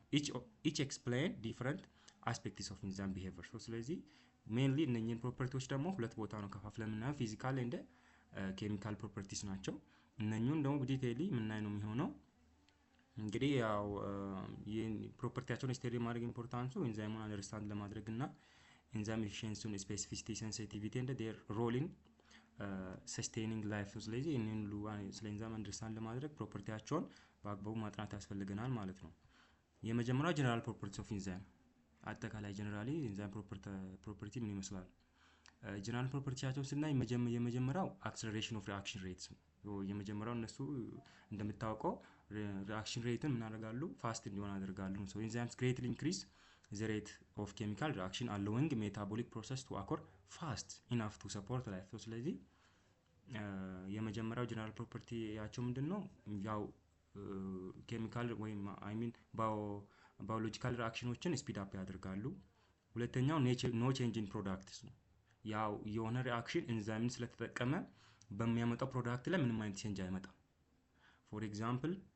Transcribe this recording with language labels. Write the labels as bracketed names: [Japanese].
[English] each explain different aspects of enzyme behavior. [Amharic] so ስለዚህ mainly እነኚህን ፕሮፐርቲዎች ደግሞ ሁለት ቦታ ነው ከፋፍለን የምናየው ፊዚካል ኤንድ ኬሚካል ፕሮፐርቲስ ናቸው። እነኚሁን ደግሞ ዲቴይሊ የምናይ ነው የሚሆነው። እንግዲህ ያው ፕሮፐርቲያቸውን ስቴዲ ማድረግ ኢምፖርታንሱ ኢንዛይሙን አንደርስታንድ ለማድረግ እና ኢንዛይም ኤፊሺየንሲውን፣ ስፔሲፊሲቲ፣ ሴንሲቲቪቲ [English] ኤንድ ዴር ሮል ኢን ሰስቴኒንግ ላይፍ። [Amharic] ስለዚህ እነኚህን ሁሉ ስለ ኢንዛይም አንደርስታንድ ለማድረግ ፕሮፐርቲያቸውን በአግባቡ ማጥናት ያስፈልገናል ማለት ነው። የመጀመሪያው [English] ጀነራል ፕሮፐርቲስ ኦፍ ኢንዛይም፣ [Amharic] አጠቃላይ ጀነራሊ ኢንዛይም ፕሮፐርቲ ምን ይመስላል? ጀነራል ፕሮፐርቲያቸውን ስናይ የመጀመሪያው [English] አክሰለሬሽን ኦፍ ሪአክሽን ሬትስ [Amharic] ነው። የመጀመሪያው እነሱ እንደምታውቀው ሪአክሽን ሬትን ምን ያደርጋሉ? ፋስት እንዲሆን ያደርጋሉ። [English] ሶ ኢንዛይምስ ግሬትሊ ኢንክሪዝ the rate of chemical reaction allowing metabolic process to occur fast enough to support life. [Amharic] so ስለዚህ የመጀመሪያው ጀነራል ፕሮፐርቲ ያቸው ምንድነው? ያው ኬሚካል ወይም አይ ሚን ባዮሎጂካል ሪአክሽኖችን ስፒድ አፕ ያደርጋሉ። ሁለተኛው [English] ኖ ቼንጅ ኢን ፕሮዳክትስ [Amharic] ነው። ያው የሆነ ሪአክሽን ኤንዛይምን ስለተጠቀመ በሚያመጣው ፕሮዳክት ላይ ምንም አይነት ቼንጅ አይመጣም። [English] ፎር ኤግዛምፕል